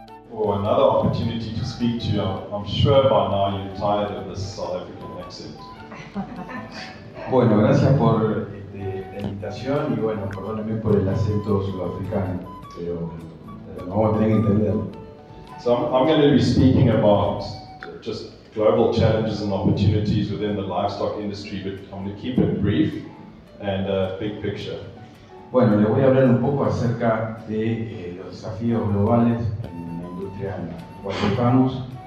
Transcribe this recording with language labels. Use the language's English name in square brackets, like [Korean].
[English] For another opportunity to speak to you. I'm sure by now you're tired of this South African accent. [Spanish] Bueno, gracias por la invitación y bueno, perdónenme por el acento sudafricano, pero vamos a tener que entenderlo. [English] So I'm going to be speaking about just global challenges and opportunities within the livestock industry, but I'm going to keep it brief and big picture. [Spanish] Bueno, les voy a hablar un poco acerca de los desafíos globales en la industria en la cual estamos.